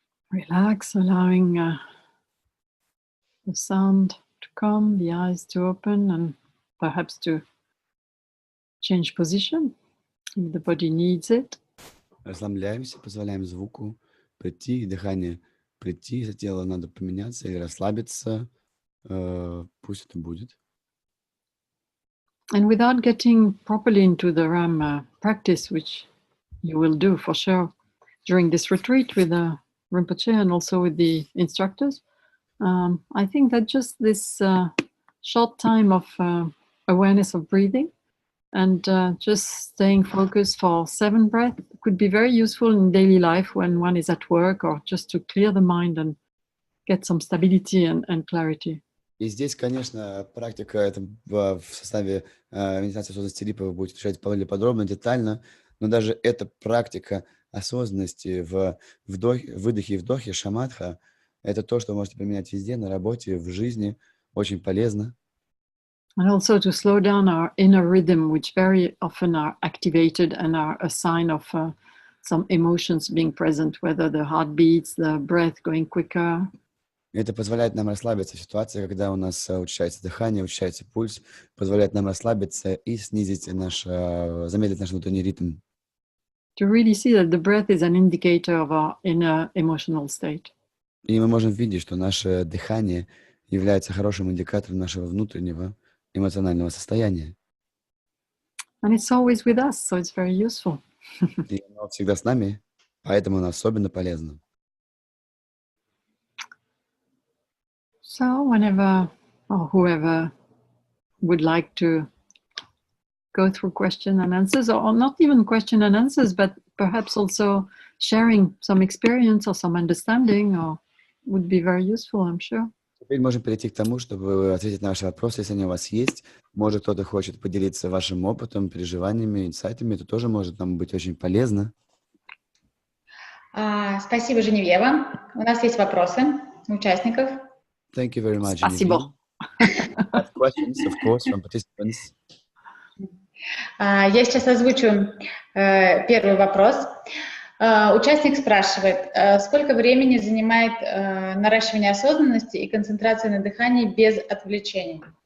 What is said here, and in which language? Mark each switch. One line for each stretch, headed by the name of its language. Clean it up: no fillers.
English: Relax, allowing the sound to come, the eyes to open, and perhaps to change position if the body needs it.
Russian: Расслабляемся, позволяем звуку прийти, и дыхание прийти. Если телу надо поменяться или расслабиться, пусть это будет.
English: And without getting properly into the Ram practice, which you will do for sure during this retreat with the Rinpoche and also with the instructors, I think that just this short time of awareness of breathing and just staying focused for 7 breaths could be very useful in daily life when one is at work, or just to clear the mind and get some stability and clarity.
Russian: И здесь, конечно, практика это в составе медитации осознанности Липа вы будете изучать более подробно, детально, но даже эта практика осознанности в выдохе и вдохе, шаматха, это то, что вы можете применять везде, на работе, в жизни, очень полезно.
English: And also to slow down our inner rhythm, which very often are activated and are a sign of some emotions being present, whether the heart beats, the breath going quicker.
Russian: Это позволяет нам расслабиться в ситуации, когда у нас учащается дыхание, учащается пульс, позволяет нам расслабиться и снизить замедлить наш внутренний ритм.
English: To really see that the breath is an indicator of our inner emotional state.
Russian: И мы можем видеть, что наше дыхание является хорошим индикатором нашего внутреннего эмоционального состояния.
English: And it's always with us, so it's very useful.
Russian: И оно всегда с нами, поэтому оно особенно полезно.
English: So whenever or whoever would like to go through question and answers, or not even question and answers, but perhaps also sharing some experience or some understanding, or would be very useful, I'm sure.
Russian: Теперь можем перейти к тому, чтобы ответить на ваши вопросы, если они у вас есть. Может, кто-то хочет поделиться вашим опытом, переживаниями, инсайтами. Это тоже может нам быть очень полезно. Спасибо, Женевьева. У нас есть вопросы у участников.
English: Thank you very much,
Russian: Спасибо.
English: Questions, of course, from participants.
Russian: Я сейчас озвучу первый вопрос. Участник спрашивает, сколько времени занимает наращивание осознанности и концентрация на дыхании без отвлечений?